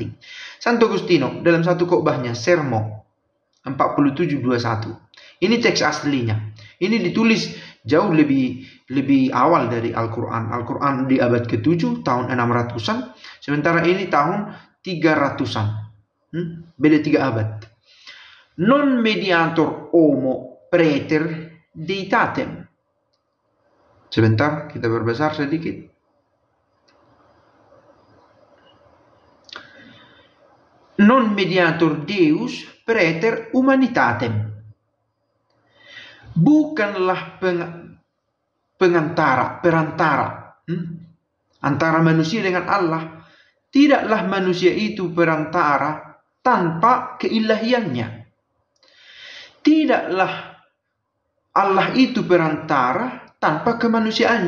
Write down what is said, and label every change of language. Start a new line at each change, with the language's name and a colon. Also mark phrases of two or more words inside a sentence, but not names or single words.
Indonesian: Santo Agustino dalam satu khotbahnya, Sermo 47:21. Ini teks aslinya. Ini ditulis jauh lebih awal dari Al-Quran. Al-Quran di abad ke-7 tahun 600-an, sementara ini tahun 300-an. Beda 3 abad.
Latin: Non mediator homo praeter deitatem.
Indonesian: Sebentar, kita berbesar sedikit.
Latin: Non mediator Deus praeter humanitatem.
Indonesian: Bukanlah perantara antara manusia dengan Allah. Tidaklah manusia itu perantara, tanpa keilahiannya. Tidaklah Allah itu perantara tanpa kemanusiaannya.